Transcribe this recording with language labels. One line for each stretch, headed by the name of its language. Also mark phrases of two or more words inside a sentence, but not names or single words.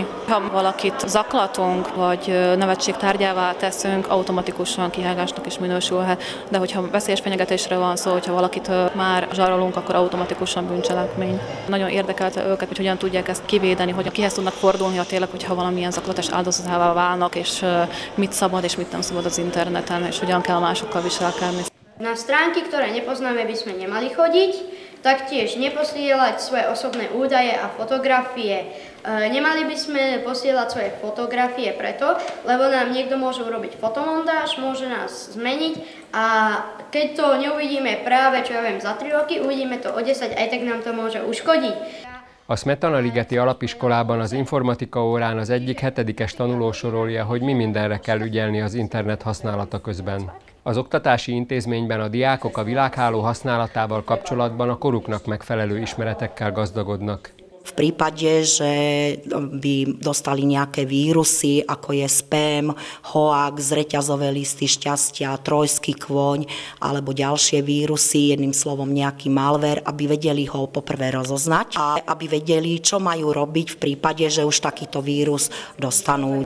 Hungarian: Ha valakit zaklatunk, vagy nevetség tárgyává teszünk, automatikusan kihágásnak is minősülhet, de hogyha veszélyes fenyegetésre van szó, hogyha valakit már zsarolunk, akkor automatikusan bűncselekmény. Nagyon érdekelte őket, hogy hogyan tudják ezt kivédeni, hogy kihez tudnak fordulni, ha tényleg, hogyha valamilyen zaklatás áldozatává válnak, és mit szabad és mit nem szabad az interneten, és hogyan kell másokkal viselkedni.
Slovak: Na stránky, ktoré nepoznáme, by sme nemali chodiť, taktiež neposielať svoje osobné údaje a fotografie. Nemali by sme posielať svoje fotografie preto, lebo nám niekto môže urobiť fotomontáž, môže nás zmeniť a keď to neuvidíme práve, čo ja viem, za 3 roky, uvidíme to o 10, aj tak nám to môže uškodiť.
Hungarian: A Smetana-ligeti alapiskolában az informatika órán az egyik 7-es tanuló sorolja, hogy mi mindenre kell ügyelni az internet használata közben. Az oktatási intézményben a diákok a világháló használatával kapcsolatban a koruknak megfelelő ismeretekkel gazdagodnak.
Slovak: V prípade, že by dostali nejaké vírusy, ako je spam, hoax, reťazové listy šťastia, trojský kôň alebo ďalšie vírusy, jedným slovom nejaký malware, aby vedeli ho poprvé rozoznať a aby vedeli, čo majú robiť v prípade, že už takýto vírus dostanú.